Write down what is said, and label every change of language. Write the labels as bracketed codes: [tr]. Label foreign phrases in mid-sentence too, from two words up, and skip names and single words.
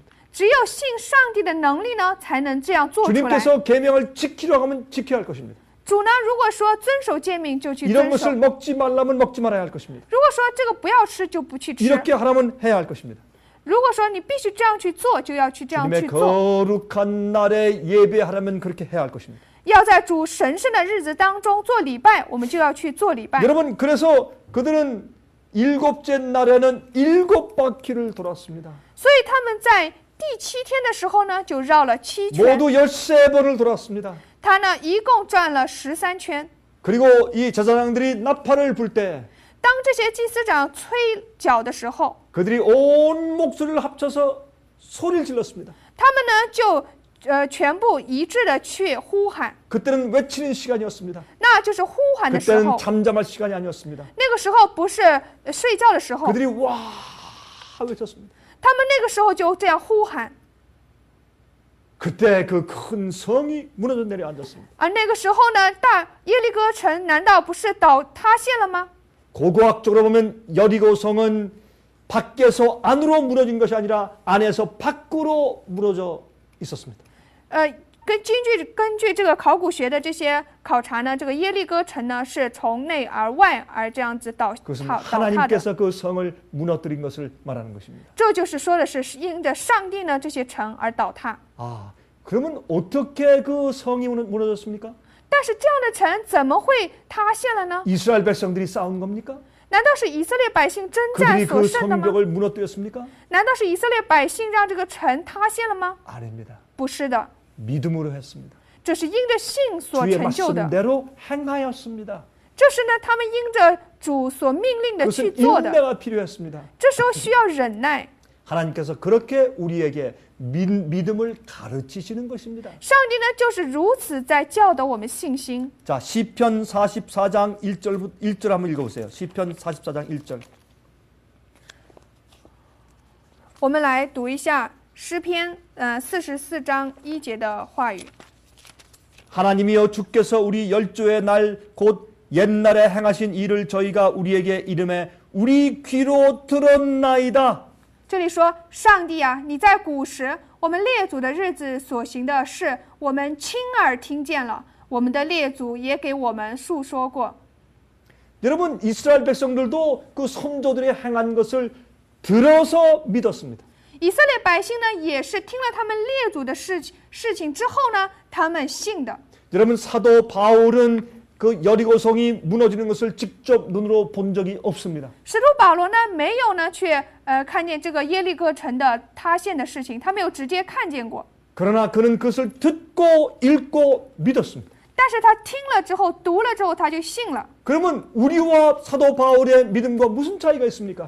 [zh] 只有信上帝的能力呢，才能这样做出来。 [ko] 주님께서 계명을 지키려고 하면 지켜야 할 것입니다. [zh] 主呢，如果说遵守诫命，就去 [ko] 이런 [zh] 遵守； [ko] 것을 먹지 말라면 먹지 말아야 할 것입니다. [zh] 如果说这个不要吃，就不去吃； [ko] 이렇게 하라면 해야 할 것입니다. [zh] 如果说你必须这样去做，就要去这样 [ko] 주님의 [zh] 去做。 [ko] 거룩한 날에 예배하려면 그렇게 해야 할 것입니다. [zh] 要在主神圣的日子当中做礼拜，我们就要去做礼拜。 [ko] 여러분, 그래서 그들은 일곱째 날에는 7바퀴를 돌았습니다. [zh] 所以他们在第7天的时候呢，就绕了7圈。 [ko] 모두 13번을 돌았습니다. [zh] 他呢一共转了13圈。 [ko] 그리고 이 제사장들이 나팔을 불 때 [zh] 当这些祭司长吹角的时候， [ko] 그들이 온 목소리를 합쳐서 소리를 질렀습니다. [zh] 他们呢就全部一致的去呼喊。 [ko] 그때는 외치는 시간이었습니다. [zh] 那那就是呼喊的时候 [ko] 그때는 。 잠잠할 시간이 아니었습니다. [zh] 那个时候不是睡觉的时候， [ko] 그들이 와 외쳤습니다. [zh] 他们那个时候就这样呼喊。 [ko] 그때 그 큰 성이 무너져 내려앉았습니다. [zh] 而那个时候呢，大耶利哥城难道不是塌陷了吗？ [ko] 고고학적으로 보면 여리고 성은 밖에서 안으로 무너진 것이 아니라 안에서 밖으로 무너져 있었습니다. [zh] 根据这个考古学的这些考察呢，这个耶利哥城呢是从内而外而这样子倒塌 [ko] 그것은 [zh] 的。 [ko] 하나님께서 그 성을 무너뜨린 것을 말하는 것입니다. [zh] 这就是说的是因着上帝呢这些城而倒塌。 [ko] 아, 그러면 어떻게 그 성이 무너졌습니까? [zh] 但是这样的城怎么会塌陷了呢？ [ko] 이스라엘 백성들이 싸운 겁니까? [zh] 难道是以色列百姓征战 [ko] 그들이 [zh] 所 [ko] 그 [zh] 胜的吗？ [ko] 성벽을 무너뜨렸습니까? [zh] 难道是以色列百姓让这个城塌陷了吗？ [ko] 아닙니다. [zh] 不是的， [ko] 믿음으로 했습니다. [zh] 这是因着信所 [ko] 주의 [zh] 成就的。 [ko] 말씀대로 행하였습니다. [zh] 这是呢，他们因着主所命令的去 [ko] 그것은 [zh] 做的。 [ko] 인내가 필요했습니다. [zh] 这时候需要忍耐。 [ko] 하나님께서 그렇게 우리에게 믿음을 가르치시는 것입니다. [zh] 上帝呢，就是如此在教导我们信心。 [ko] 자, 시편 44장 1절 한번 읽어보세요. 시편 44장 1절. [zh] 我们来读一下诗篇44章1节的话语。 [ko] 하나님이여 주께서 우리 열조의 날 곧 옛날에 행하신 일을 저희가 우리에게 이름해 우리 귀로 들었나이다. [zh] 这里说：“上帝啊，你在古时我们列祖的日子所行的事，我们亲耳听见了，我们的列祖也给我们述说过。” [ko] 여러분 이스라엘 백성들도 그 선조들이 행한 것을 들어서 믿었습니다. [zh] 以色列百姓呢，也是听了他们列祖的事情之后呢，他们信的。 [ko] 여러분 사도 바울은 그 여리고성이 무너지는 것을 직접 눈으로 본 적이 없습니다. [zh] 使徒保罗呢，没有呢去看见这个耶利哥城的塌陷的事情，他没有直接看见过。 [ko] 그러나 그는 그것을 듣고 읽고 믿었습니다. [zh] 但是他听了之后，读了之后，他就信了。 [ko] 그러면 우리와 사도 바울의 믿음과 무슨 차이가 있습니까?